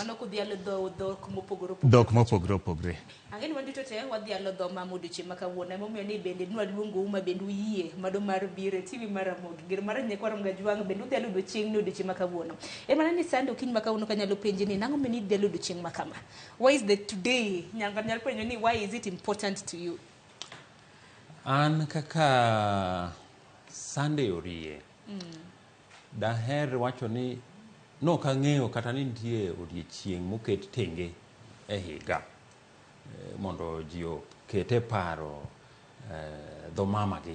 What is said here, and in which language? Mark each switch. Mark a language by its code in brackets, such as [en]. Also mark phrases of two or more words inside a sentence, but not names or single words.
[luo] Mano kudhialo dhok mopogore Dhok mopogore opogore. Ang'e ni wadito te wadhialo dho mamuduchi makawuono emomiyo ni bende nwaluongo uma bende uyie mado mar bire TV mar Ramogi gir mar nyekwa Ramogi Jwang bende udhialo odiochieng' ni odiochieng' makawuono. Mana ni sande okinyi makawuono kanyalo penje ni nang'o meni dhialo odiochieng' makama? [en] Why is the today? [luo] Nyalo penjo ni [en] why is it important to you? [luo] An kaka sande orie. Daher wacho ni nok ang'eyo kata ni nitie odiochieng' moket tenge e higa mondo ji okete paro dho mama gi.